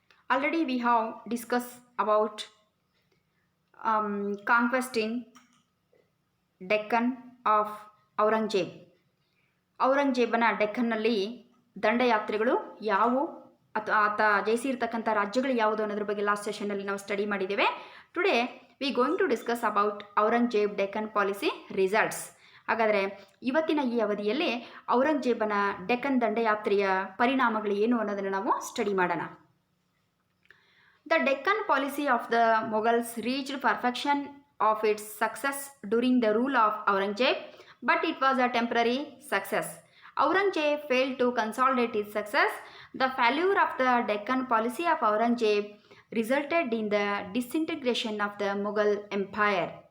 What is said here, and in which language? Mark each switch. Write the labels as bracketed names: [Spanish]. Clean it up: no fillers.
[English] Already we have discussed about conquest in Deccan of Aurangzeb. [Kannada] ಔರಂಗಜೇಬನ ಡೆಕ್ಕನ್ನಲ್ಲಿ ದಂಡಯಾತ್ರೆಗಳು ಯಾವುವು ಅಥವಾ ಆತ ಜಯಿಸಿರ್ತಕ್ಕಂಥ ರಾಜ್ಯಗಳು ಯಾವುದು ಅನ್ನೋದ್ರ ಬಗ್ಗೆ ಲಾಸ್ಟ್ ಸೆಷನ್ನಲ್ಲಿ ನಾವು ಸ್ಟಡಿ ಮಾಡಿದ್ದೇವೆ. [English] Today we going to discuss about Aurangzeb Deccan policy results. [Kannada] ಹಾಗಾದರೆ ಇವತ್ತಿನ ಈ ಅವಧಿಯಲ್ಲಿ ಔರಂಗಜೇಬನ ಡೆಕ್ಕನ್ ದಂಡಯಾತ್ರೆಯ ಪರಿಣಾಮಗಳು ಏನು ಅನ್ನೋದನ್ನು ನಾವು ಸ್ಟಡಿ ಮಾಡೋಣ. [English] The Deccan policy of the Mughals reached perfection of its success during the rule of Aurangzeb, but it was a temporary success. Aurangzeb failed to consolidate his success. The failure of the Deccan policy of Aurangzeb resulted in the disintegration of the Mughal Empire.